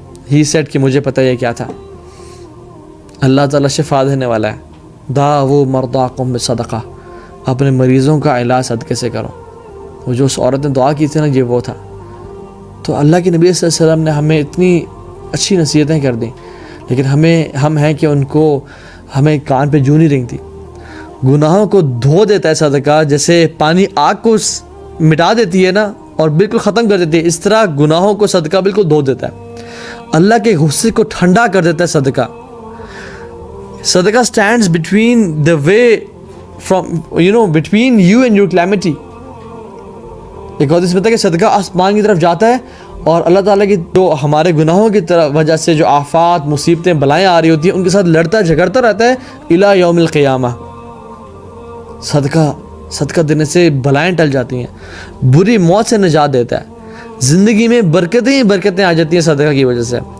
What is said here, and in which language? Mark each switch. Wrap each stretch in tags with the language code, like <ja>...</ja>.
<ur>He said کہ مجھے پتہ یہ کیا تھا، اللہ تعالیٰ شفا دینے والا ہے۔</ur> <ar>داؤ مرضاکم بصدقہ،</ar> <ur>اپنے مریضوں کا علاج صدقے سے کرو۔ وہ جو اس عورت نے دعا کی تھی نا، یہ وہ تھا۔ تو اللہ کے نبی صلی اللہ علیہ وسلم نے ہمیں اتنی اچھی نصیحتیں کر دیں، لیکن ہم ہیں کہ ان کو ہمیں کان پہ جو نہیں رنگتی۔ گناہوں کو دھو دیتا ہے صدقہ، جیسے پانی آگ کو مٹا دیتی ہے نا اور بالکل ختم کر دیتی ہے، اس طرح گناہوں کو صدقہ بالکل دھو دیتا ہے۔ اللہ کے غصے کو ٹھنڈا کر دیتا ہے صدقہ.</ur> <en>صدقہ stands between the way from between you and your calamity.</en> <ur>ایک اور اس میں کہ صدقہ آسمان کی طرف جاتا ہے اور اللہ تعالیٰ کی جو ہمارے گناہوں کی وجہ سے جو آفات مصیبتیں بلائیں آ رہی ہوتی ہیں ان کے ساتھ لڑتا جھگڑتا رہتا ہے</ur> <ar>الی یوم القیامہ.</ar> <ur>صدقہ دینے سے بلائیں ٹل جاتی ہیں, بری موت سے نجات دیتا ہے, زندگی میں برکتیں ہی برکتیں آ جاتی ہیں صدقہ کی وجہ سے.</ur>